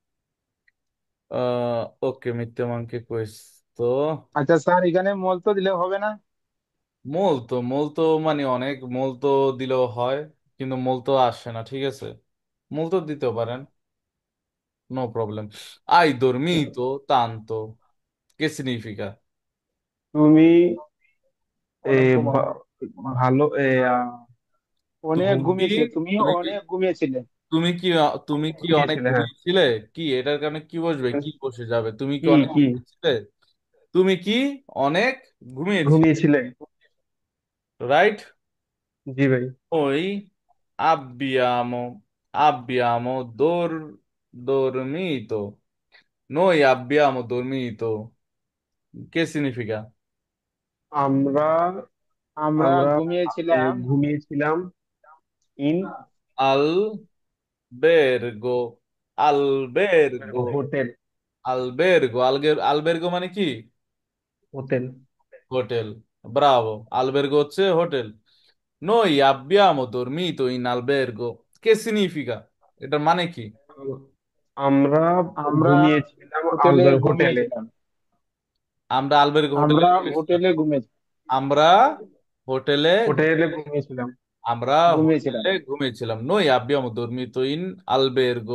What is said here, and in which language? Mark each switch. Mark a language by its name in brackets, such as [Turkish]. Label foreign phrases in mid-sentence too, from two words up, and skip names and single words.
[Bangla] ওকে, মিথ্যে কইস তো। আচ্ছা স্যার, এখানে মলতো দিলে হবে না? মূলতো, মূলতো মানে অনেক, মূলতো দিলেও হয়, কিন্তু মূলতো আসে না, ঠিক আছে। মূলতো দিতেও পারেন, নো প্রবলেম। [Italian] Hai dormito tanto? Che significa? [Bangla] তুমি ভালো অনেক তুমি, ঘুমিয়েছিলে, তুমি তুমি কি, অনেক ঘুমিয়েছিলে। তুমি কি, তুমি কি অনেক ঘুমিয়েছিলে, হ্যাঁ। ঘুমিয়েছিলে? কি এটার কারণে কি বসবে, কি বসে যাবে? তুমি কি কি অনেক কি ঘুমিয়েছিলে? তুমি কি অনেক ঘুমিয়েছিলে? ঘুমিয়েছিলে। রাইট। জি ভাই। [Italian] Noi abbiamo dormito. Noi abbiamo dormito. Che significa? [Bangla] আমরা আমরা আমরা ঘুমিয়েছিলাম। ঘুমিয়েছিলাম। ইন [Italian] Albergo, albergo, [Bangla] হোটেল। albergo মানে কি? হোটেল। হোটেল। ব্রাভো, albergo হচ্ছে হোটেল। [Italian] Noi abbiamo dormito in albergo. Che significa? [Bangla] এটার মানে কি? আমরা আমরা ঘুমিয়েছিলাম হোটেলে আলবের হোটেলে। ঘুমিয়েছিলাম। আমরা আলবের্গো হোটেলে আমরা ঘুমিয়েছিলাম। হোটেলে ঘুমিয়েছি। আমরা হোটেলে, হোটেলে ঘুমিয়েছিলাম। আমরা ঘুমিয়েছিলাম। হোটেলে ঘুমিয়েছিলাম। [Italian] noi abbiamo dormito in albergo.